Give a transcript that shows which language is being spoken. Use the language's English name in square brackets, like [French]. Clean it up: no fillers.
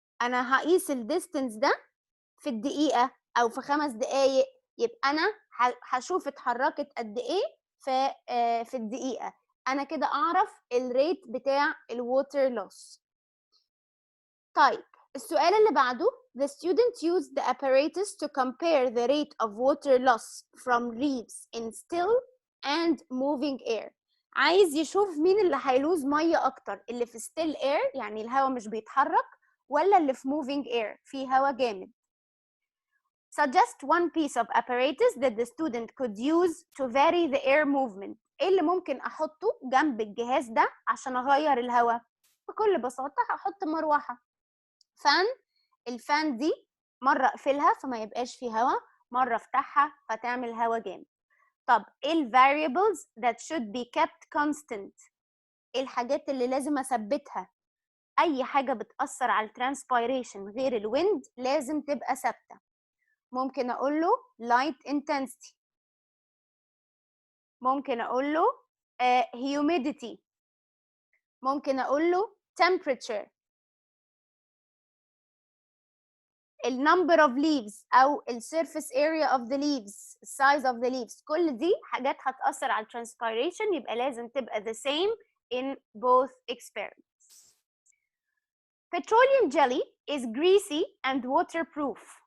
[Arabic] انا هقيس الديستنس ده في الدقيقه او في 5 دقائق، يبقى انا هشوف اتحركت قد ايه في الدقيقه. انا كده اعرف الريت بتاع الووتر لوس. طيب السؤال اللي بعده [English] the student used the apparatus to compare the rate of water loss from leaves in still and moving air. [Arabic] عايز يشوف مين اللي هيلوز ميه اكتر، اللي في [English] still air [Arabic] يعني الهواء مش بيتحرك، ولا اللي في [English] moving air [Arabic] في هواء جامد. [English] Suggest one piece of apparatus that the student could use to vary the air movement. [Arabic] ايه اللي ممكن احطه جنب الجهاز ده عشان اغير الهواء؟ بكل بساطة هحط مروحة، فان. الفان دي مرة اقفلها فما يبقاش فيه هواء، مرة افتحها فتعمل هواء جامد. طب ايه ال [English] variables that should be kept constant؟ [Arabic] ايه الحاجات اللي لازم اثبتها؟ اي حاجة بتأثر على الترانسبيريشن غير الويند لازم تبقى ثابتة. ممكن اقول له [English] light intensity، ممكن اقول له humidity، ممكن اقول له temperature، number of leaves او surface area of the leaves، size of the leaves. [Arabic] كل دي حاجات هتأثر على transpiration، يبقى لازم تبقى [English] the same in both experiments. Petroleum jelly is greasy and waterproof.